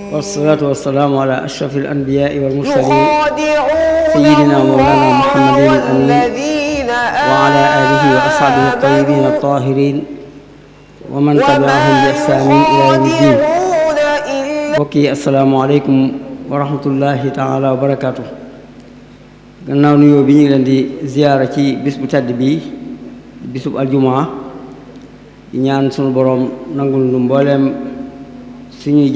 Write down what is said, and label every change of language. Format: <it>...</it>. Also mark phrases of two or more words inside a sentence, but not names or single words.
<ar>والصلاة والسلام على أشرف الأنبياء والمرسلين سيدنا مولانا محمد الأمين وعلى آله وأصحابه الطيبين الطاهرين ومن تبعهم بإحسان إلى يوم الدين. bokki السلام عليكم ورحمة الله تعالى وبركاته.</ar> <wo>gannaaw nuyoo bi ñu ngi leen di ziyaara ci bis bu tedd bii bisub aljumaa di ñaan sunu boroom nangul nu mbooleem suñuy</wo>